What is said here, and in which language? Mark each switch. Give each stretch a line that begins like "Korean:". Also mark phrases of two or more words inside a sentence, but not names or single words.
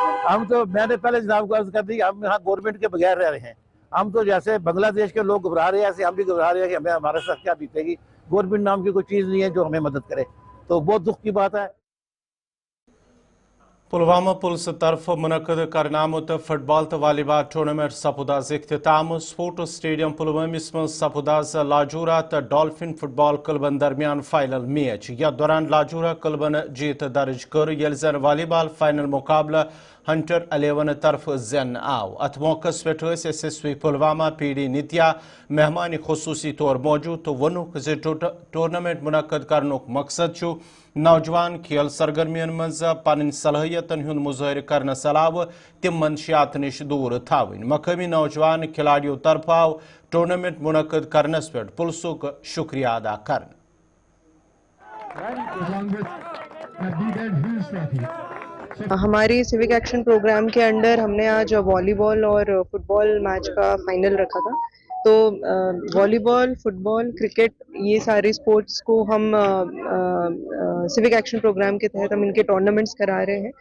Urdu: ہم تو میں نے پہلے جناب کو عرض کر دی, ہم یہاں گورنمنٹ کے بغیر رہ رہے ہیں. ہم تو جیسے بنگلہ دیش کے لوگ گھبرا رہے ہیں ایسے ہم بھی گھبرا رہے ہیں کہ ہمیں ہمارے ساتھ کیا بیتے گی. گورنمنٹ نام کی کوئی چیز نہیں ہے جو ہمیں مدد کرے, تو بہت دکھ کی بات ہے.
Kashmiri: پلوامہ پولیس طرف منعقد کرنا آمت
English: football
Kashmiri: تو
English: volleyball tournament
Kashmiri: سپود آز اختتام.
English: sports stadium
Kashmiri: پلوامس من سپود آز لاجورا تو ڈالفن فٹ بال کلبن درمیان
English: final match.
Kashmiri: یتھ دوران لاجورا کلبن جیت درج کر یل زن
English: volleyball final
Kashmiri: مقابلہ ہنٹر 11 طرف زین آو. ات موقع پہ SSV پلوامہ PD نتیا مہمان خصوصی طور موجود تو ونک زِ ٹورنامنٹ منعقد کرنک مقصد چھُ نوجوان کھیل سرگرمین مز پن صلاحیتن ہند مظاہر کرنس علاوہ تم منشیات نش دور تھاون. مقامی نوجوان کھلاڑیوں طرف آو ٹورنامنٹ منعقد کرنس پہ پلسک شکریہ ادا کرنے.
Urdu: ہماری سیوک ایکشن پروگرام کے انڈر ہم نے آج
English: volleyball
Urdu: اور
English: football match
Urdu: کا فائنل رکھا تھا. تو والی بال, فٹ بال, کرکٹ, یہ سارے اسپورٹس کو ہم سیوک ایکشن پروگرام کے تحت ہم ان کے ٹورنامنٹس کرا رہے ہیں.